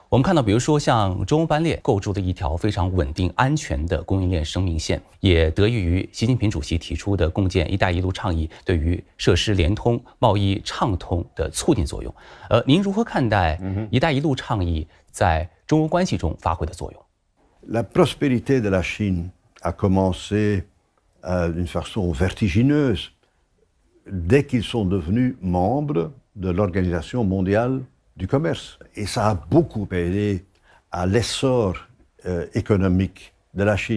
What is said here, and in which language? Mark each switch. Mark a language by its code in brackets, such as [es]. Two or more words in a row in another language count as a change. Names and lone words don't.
[zh] 我们看到，比如说像中欧班列构筑的一条非常稳定、安全的供应链生命线，也得益于习近平主席提出的共建“一带一路”倡议对于设施联通、贸易畅通的促进作用。您如何看待“一带一路”倡议在中欧关系中发挥的作用？ [fr] La prospérité de la Chine a commencé d'une façon vertigineuse dès qu'ils sont devenus membres de l'Organisation mondiale du commerce. Et ça a beaucoup aidé à l'essor économique de la Chine.